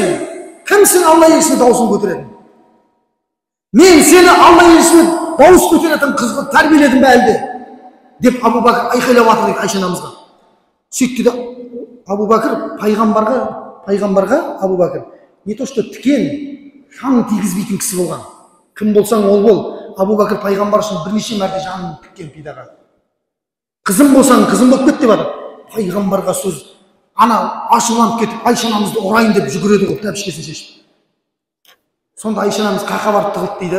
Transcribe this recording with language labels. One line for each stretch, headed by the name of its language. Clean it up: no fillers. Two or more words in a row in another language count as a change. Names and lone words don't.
Kazakh: Кімсің Алла елшісіне даусын көтеретін? Мен сені Алла елшісіне дауыс көтеретін қызды тәрбиеледім бе әлде? Деп Абу Бәкір айқайлап жатыр дейді Айша анамызға. Сөйтті де Абу Бәкір пайғамбарға Абу Бәкір
Russian: не то что
Kazakh: тікен хан тигізбейтін кісі болған. Кім болсаң ол бол, Абу Бәкір пайғамбар үшін бірнеше мәрте жанын тіккен пидаға. Қызым болсаң, қызым болып кет деп жатыр. Пайғамбарға сөз. Ана ашуланып кетіп, Айша анамызды ұрайын деп жүгіреді ғой, тәпішкесін шешіп. Сонда Айша анамыз қақа барып тығылды дейді.